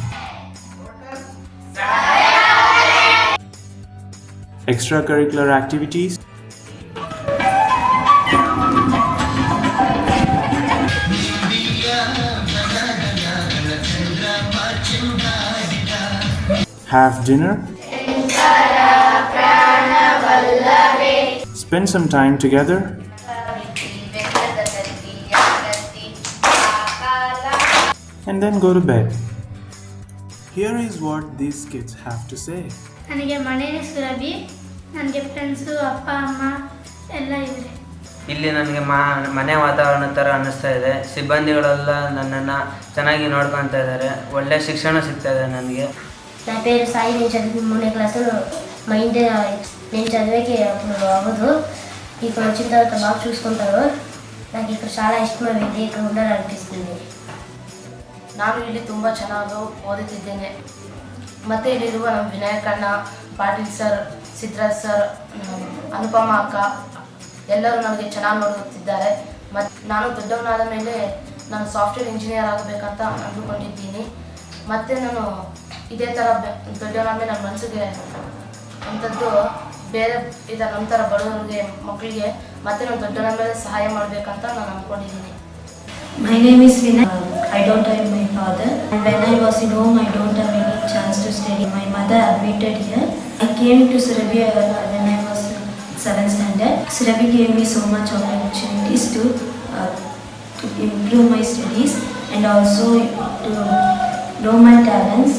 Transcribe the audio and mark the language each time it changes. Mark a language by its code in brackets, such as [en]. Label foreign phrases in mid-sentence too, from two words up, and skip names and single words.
[en] extracurricular activities, have dinner, spend some time together, and then go to bed. Here is what these kids have to say. [kn] ನನಗೆ ಮನೆ ಸುರಭಿ, ನನಗೆ ಫ್ರೆಂಡ್ಸು ಅಪ್ಪ ಅಮ್ಮ ಎಲ್ಲ ಇದ್ದಾರೆ. ಇಲ್ಲಿ ನನಗೆ ಮನೆ ವಾತಾವರಣ ಥರ ಅನ್ನಿಸ್ತಾ ಇದೆ. ಸಿಬ್ಬಂದಿಗಳೆಲ್ಲ ನನ್ನನ್ನು ಚೆನ್ನಾಗಿ ನೋಡ್ಕೊತಾ ఇದ್ದಾರೆ. ಒಳ್ಳೆ ಶಿಕ್ಷಣ సిగ్తా ಇದೆ ನನಗೆ. [te] నా పేరు సాయి. నేను చదివి 3వ క్లాసులో మా ఇంటి నేను చదివేకి అప్పుడు అవ్వదు. ఇక్కడ వచ్చిన తర్వాత బాగా చూసుకుంటారు. నాకు ఇక్కడ చాలా ఇష్టమైంది. ఇక్కడ ఉండాలనిపిస్తుంది. [kn] ನಾನು ಇಲ್ಲಿ ತುಂಬ ಚೆನ್ನಾಗಿ ಓದುತ್ತಿದ್ದೇನೆ. ಮತ್ತು ಇಲ್ಲಿರುವ ನಮ್ಮ ವಿನಾಯಕಣ್ಣ, ಪಾಟೀಲ್ ಸರ್, ಸಿದ್ಧರಾಜ್ ಸರ್, ಅನುಪಮ ಅಕ್ಕ ಎಲ್ಲರೂ ನನಗೆ ಚೆನ್ನಾಗಿ ನೋಡುತ್ತಿದ್ದಾರೆ. ಮತ್ತು ನಾನು ದೊಡ್ಡವನಾದ ಮೇಲೆ ನಾನು [en] software engineer [kn] ಆಗಬೇಕಂತ ಅಂದುಕೊಂಡಿದ್ದೀನಿ. ಮತ್ತು ನಾನು ಇದೇ ಥರ ದೊಡ್ಡವನಾದ ಮೇಲೆ ನನ್ನ ಮನಸ್ಸಿಗೆ ಅಂಥದ್ದು ಬೇರೆ ಇದರ ನಂತರ ಬಡವರಿಗೆ ಮಕ್ಕಳಿಗೆ ಮತ್ತು ನಾನು ದೊಡ್ಡವನಾದ ಮೇಲೆ ಸಹಾಯ ಮಾಡಬೇಕಂತ ನಾನು ಅಂದ್ಕೊಂಡಿದ್ದೀನಿ. [en] My name is Vinay. I don't have my father. And when I was in home, I don't have any chance to study. My mother admitted here. I came to Surabhi when I was 7th standard. Surabhi gave me so much opportunities to improve my studies and also to know my talents.